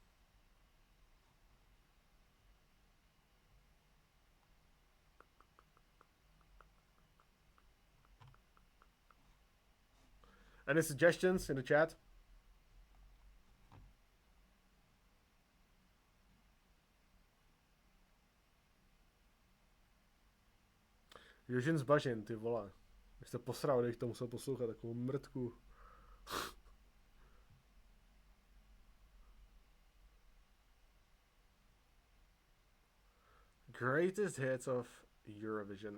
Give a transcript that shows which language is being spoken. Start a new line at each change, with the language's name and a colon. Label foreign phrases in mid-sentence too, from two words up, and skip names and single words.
English: Any suggestions in the chat?
Czech: Eugene Zbažin, ty vole. Když jste posral, když to musel poslouchat, takovou mrtku.
English: Greatest hits of Eurovision.